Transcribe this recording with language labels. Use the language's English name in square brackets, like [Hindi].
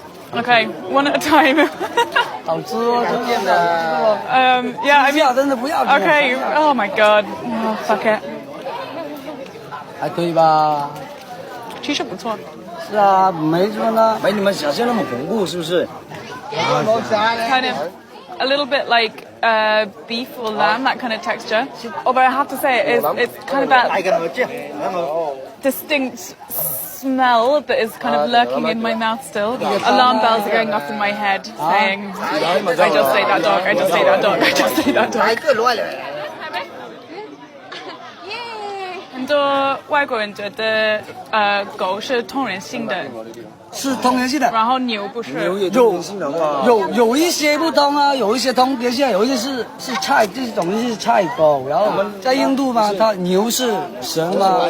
[English] Okay, one at a time. [Chinese] 好吃哦，真的。 [English] Yeah, I mean, [Chinese] 真的不要。 [English] Okay, oh my god, oh, fuck it. [Chinese] 还可以吧？其实不错。是啊，没什么呢，没你们想象那么恐怖，是不是？ [English] Kind of a little bit like beef or lamb, that kind of texture. Although I have to say, it's kind of that distinct smell that is kind of lurking in my mouth still. Alarm bells are going off in my head saying, I just ate that dog, I just ate that dog, I just ate that dog. [Chinese] 很多外国人觉得狗是通人性的，是通人性的，然后牛不是。有一些不通啊，有一些通人性，有一些是菜，这种是菜狗。然后在印度嘛，它牛是神嘛。